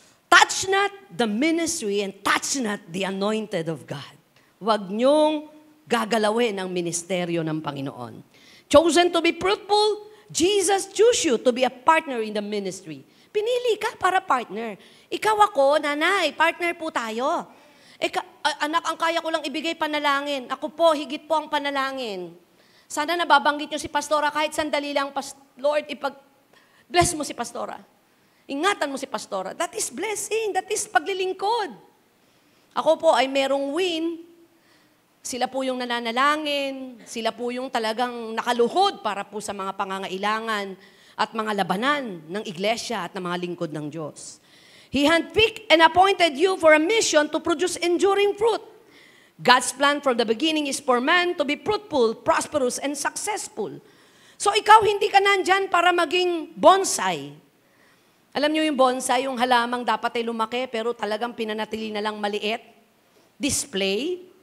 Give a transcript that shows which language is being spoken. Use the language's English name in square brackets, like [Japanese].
[English] Touch not the ministry and touch not the anointed of God. [Filipino] Huwag niyong gagalawin ang ministeryo ng Panginoon. [English] Chosen to be fruitful, Jesus chose you to be a partner in the ministry. [Filipino] Pinili ka para partner. Ikaw ako, nanay, partner po tayo. Anak, ang kaya ko lang ibigay panalangin. Ako po, higit po ang panalangin. Sana nababanggit niyo si Pastora kahit sandali lang, Lord, bless mo si Pastora. Ingatan mo si Pastora. [English] That is blessing. That is [Filipino] paglilingkod. Ako po ay merong win Sila po yung nananalangin, sila po yung talagang nakaluhod para po sa mga pangangailangan at mga labanan ng iglesia at ng mga lingkod ng Diyos. [English] He handpicked and appointed you for a mission to produce enduring fruit. God's plan from the beginning is for man to be fruitful, prosperous, and successful. [Filipino] So ikaw, hindi ka nandyan para maging bonsai. Alam niyo yung bonsai, yung halamang dapat ay lumaki pero talagang pinanatili na lang maliit. Display.